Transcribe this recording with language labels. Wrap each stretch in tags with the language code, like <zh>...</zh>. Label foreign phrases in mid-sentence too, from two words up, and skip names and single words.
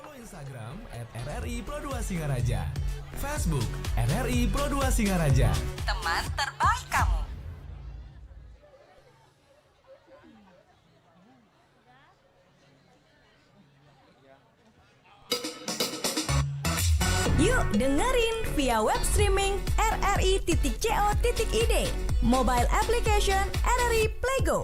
<id>Instagram @RRI Pro 2 Singaraja. Facebook RRI Pro 2 Singaraja. Teman terbaik kamu. Yuk dengerin via</id> <en>web streaming</en> <id>rri.co.id,</id> <en>mobile application</en> <id>RRI Playgo.</id>